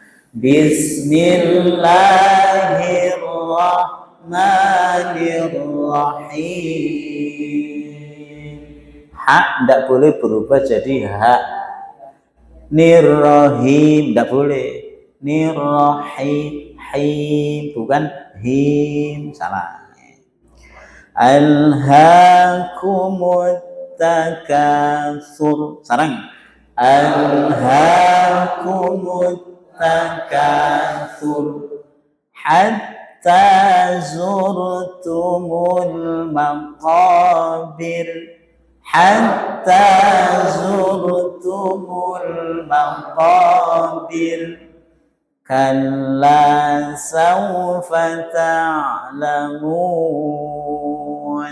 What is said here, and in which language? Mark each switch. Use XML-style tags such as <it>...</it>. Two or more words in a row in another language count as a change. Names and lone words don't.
<ar>بسم الله الرحمن الرحيم.</ar> <id>Hak tidak boleh berubah jadi hak. Nirrahim tidak boleh. Nirrahim bukan him, salah.</id> <ar>ألهاكم التكاثر. Sarang. ألهاكم التكاثر حتى زرتم المقابر. حتى زرتم المقابر. كلا سوف تعلمون.</ar>